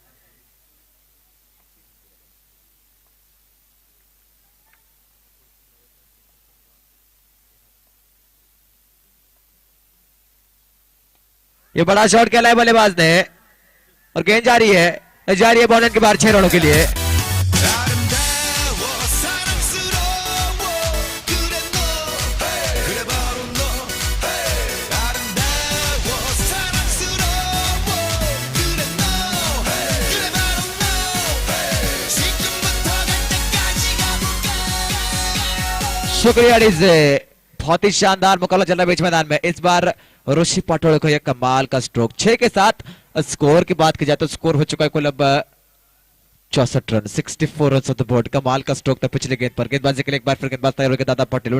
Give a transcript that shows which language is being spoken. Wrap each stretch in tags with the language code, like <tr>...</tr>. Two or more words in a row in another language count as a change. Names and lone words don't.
<hi>ये बड़ा शॉट खेला है बल्लेबाज ने और गेंद जारी है बॉलर के बाहर 6 रनों के लिए.</hi> <ko>아름다워 사랑스러워 그래 너 그래 바로 너 아름다워 사랑스러워 그래 너 그래 바로 너 지금부터 갈 때까지 가볼까.</ko> <hi>शुक्रिया डीजे. बहुत ही शानदार मुकाबला चल रहा है बीच मैदान में. इस बार ऋषि पाटोळे को यह कमाल का स्ट्रोक. 6 के साथ स्कोर की बात की जाए तो स्कोर हो चुका है कुल अब 64 रन.</hi> <en>64 run on the board.</en> <hi>कमाल का स्ट्रोक था पिछले गेंद पर. गेंदबाजी के लिए एक बार फिर गेंदबाज तैयार होकर दादा पाटिल.</hi>